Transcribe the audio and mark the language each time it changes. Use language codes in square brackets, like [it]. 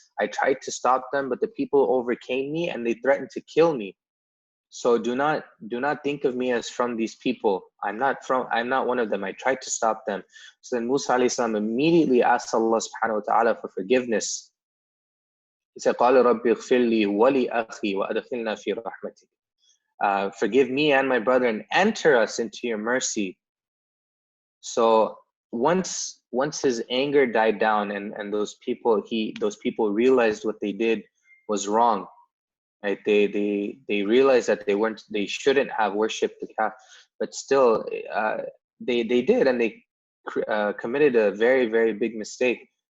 [en] I tried to stop them, but the people overcame me, and they threatened to kill me. So do not think of me as from these people. I'm not one of them. I tried to stop them. So then Musa alayhi salam immediately asked Allah subhanahu wa ta'ala for forgiveness. He said, [ar] قَالَ رَبِّ اغْفِرْ لِي وَلِأَخِي وَأَدْخِلْنَا فِي رَحْمَتِكَ. [en] Forgive me and my brother, and enter us into your mercy. So once his anger died down, and those people realized what they did was wrong, right? They realized that they shouldn't have worshipped the calf, but still they did, and they committed a very, very big mistake.